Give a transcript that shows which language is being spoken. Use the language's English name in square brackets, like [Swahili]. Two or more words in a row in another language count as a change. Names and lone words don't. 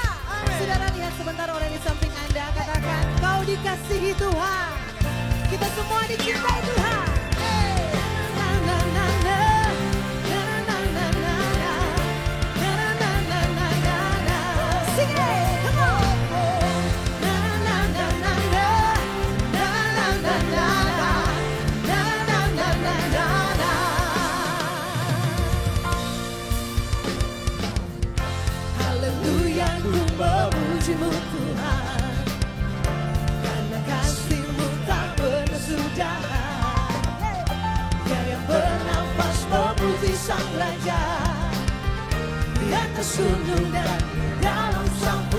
[Indonesian] Saudara, lihat sebentar orang di samping Anda, katakan kau dikasihi Tuhan. Kita semua dicintai Tuhan. Na, na, na, na. Na, na, na, na, na. Na, na, na, na, na, na. [English] Sing it, come on. Na, na, na, na, na. Na, na, na, na, na. Na, na, na, na, na, na. [Indonesian] Haleluya, ku memuji-Mu Tuhan, karena kasih-Mu tak berkesudahan. Dia yang bernafas memuji Sang Raja, di atas gunung dan dalam sampul.